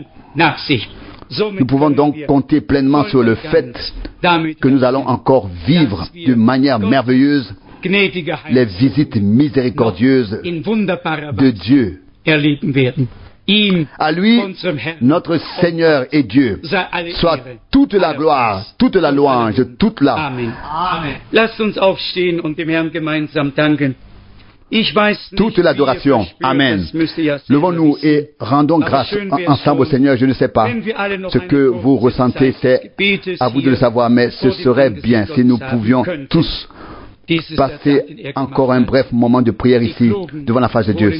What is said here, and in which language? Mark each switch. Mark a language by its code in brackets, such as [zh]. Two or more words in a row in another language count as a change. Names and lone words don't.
[fr] Nous pouvons donc compter pleinement sur le fait que nous allons encore vivre de manière merveilleuse les visites miséricordieuses de Dieu. À lui, notre Seigneur et Dieu, soit toute la gloire, toute la louange, toute la... Amen. [de] Lasst uns aufstehen und dem Herrn gemeinsam danken. [fr] Toute l'adoration. Amen. Levons-nous et rendons grâce ensemble au Seigneur. Je ne sais pas ce que vous ressentez, c'est à vous de le savoir, mais ce serait bien si nous pouvions tous passer encore un bref moment de prière ici, devant la face de Dieu.